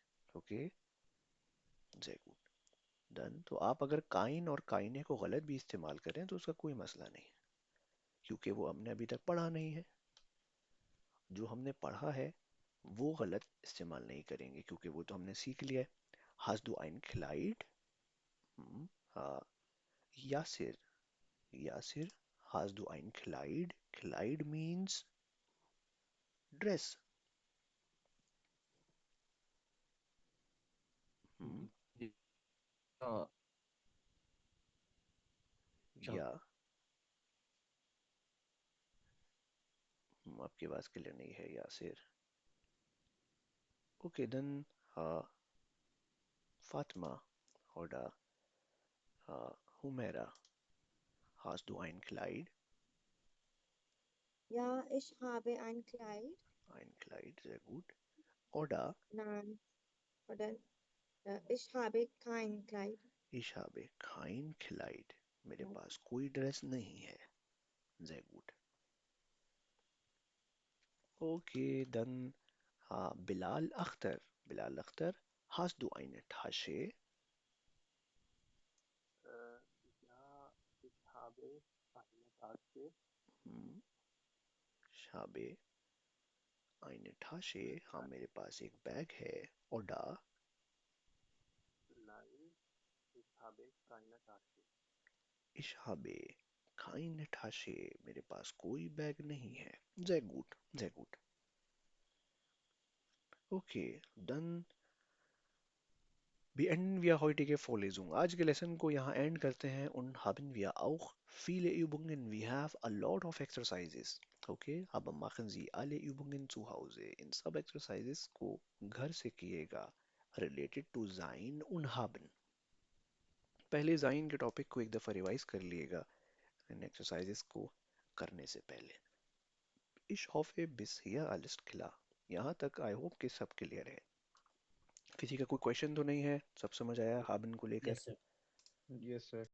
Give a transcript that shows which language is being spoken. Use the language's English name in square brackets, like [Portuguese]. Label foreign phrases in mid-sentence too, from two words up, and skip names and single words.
[Hindi] ओके, [German] Sehr gut, [Hindi] डन। तो आप अगर काइन और काइने को गलत भी इस्तेमाल करें तो उसका कोई मसला नहीं, क्योंकि वो हमने अभी तक पढ़ा नहीं है। जो हमने पढ़ा है वो गलत इस्तेमाल नहीं करेंगे, क्योंकि वो तो हमने सीख लिया है। [German] hast du ein Kleid? [Hindi] हाँ, यासिर, यासिर, [German] hast du ein Kleid? [English] Kleid means dress. [Hindi] ये हाँ, अच्छा। या आपकी आवाज क्लियर नहीं है यासिर। [English] Okay then, [German] फातिमा oder Humaira, hast du ein Kleid? Ja, ich habe ein Kleid. Ein Kleid, sehr gut. Oder Nein, oder ich habe kein Kleid. ich habe kein Kleid. [Hindi] मेरे पास कोई ड्रेस नहीं है। [German] Sehr gut. Okay, dann Bilal Akhtar. Bilal Akhtar, hast du eine Tasche? Ja, ich habe eine Tasche. hm, Ich habe eine Tasche. [Hindi] हाँ, मेरे पास एक बैग है। Oder [German] Nein, ich habe keine Tasche. ich habe keine Tasche. [Hindi] मेरे पास कोई बैग नहीं है। [German] Sehr gut, sehr gut. Okay, dann beenden wir heutige Vorlesung. [Hindi] आज के लेसन को यहाँ एंड करते हैं [German] und haben wir auch viele Übungen. [English] We have a lot of exercises. [German] Okay, aber machen Sie alle Übungen zu Hause. [Hindi] इन सब exercises को घर से कीजिएगा [English] related to [German] sein und haben. [Hindi] पहले sein के टॉपिक को एक दफ़ा रिवाइज कर लिएगा इन exercises को करने से पहले। [German] Ich hoffe, bisher alles klar. [Hindi] यहाँ तक [English] I hope [Hindi] कि सब क्लियर है। किसी का कोई क्वेश्चन तो नहीं है? सब समझ आया हाबिन को लेकर? [English] Yes sir. Yes sir.